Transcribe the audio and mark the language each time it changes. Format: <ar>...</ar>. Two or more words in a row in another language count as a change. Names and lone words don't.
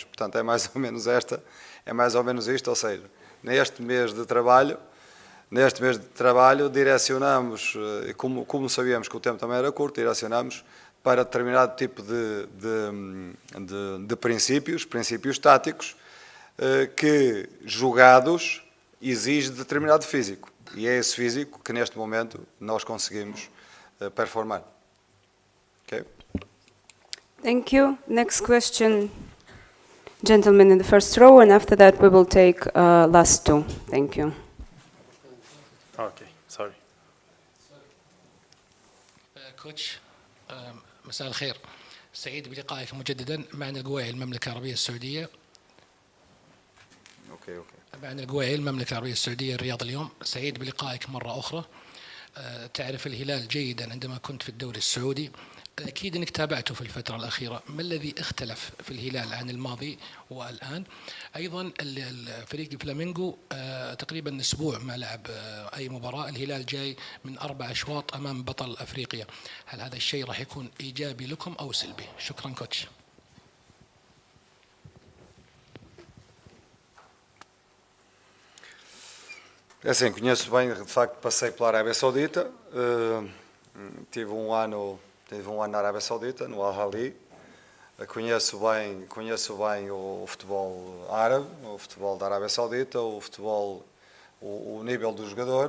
<pt>Portanto, é mais ou menos isto, ou seja, neste mês de trabalho direcionamos, como sabíamos que o tempo também era curto, direcionamos para determinado tipo de princípios táticos que, jogados, exige determinado físico. E é esse físico que neste momento nós conseguimos performar.</pt> <en>Okay? Thank you. Next question, gentleman in the first row, and after that we will take last two. Thank you. Okay, sorry.</en> <ar>كوتش مساء الخير، سعيد بلقائك مجددا معنا القويعي المملكة العربية السعودية. معنا القويعي المملكة العربية السعودية الرياض اليوم. سعيد بلقائك مرة أخرى. تعرف الهلال جيدا عندما كنت في الدوري السعودي. أكيد أنك تابعته في الفترة الأخيرة، ما الذي اختلف في الهلال عن الماضي والآن؟ أيضا فريق فلامينغو تقريبا أسبوع ما لعب أي مباراة، الهلال جاي من 4 أشواط أمام بطل أفريقيا، هل هذا الشيء راح يكون إيجابي لكم أو سلبي؟ شكرا كوتش.</ar> <pt>É assim, conheço bem, de facto passei pela Arábia Saudita, tive um ano na Arábia Saudita, no Al-Ahly. Conheço bem o futebol árabe, o futebol da Arábia Saudita, o futebol, o nível do jogador.</pt>